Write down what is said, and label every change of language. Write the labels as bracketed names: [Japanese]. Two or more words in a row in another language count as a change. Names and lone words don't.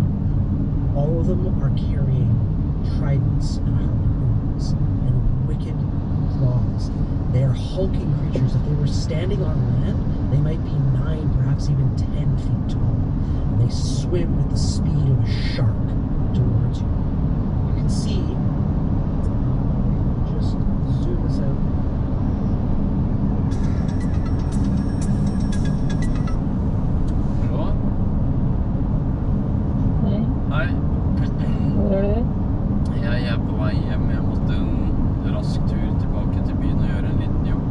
[English] All of them are carrying tridents and harpoons and wicked claws. They are hulking creatures. If they were standing on land, they might be 9, perhaps even 10 feet tall. And they swim with the speed of a shark towards you. You can see, just zoom this out. [Norwegian] Hei. Hvor er det? Jeg er på vei hjem. Jeg måtte en rask tur tilbake til byen og gjøre en liten jobb.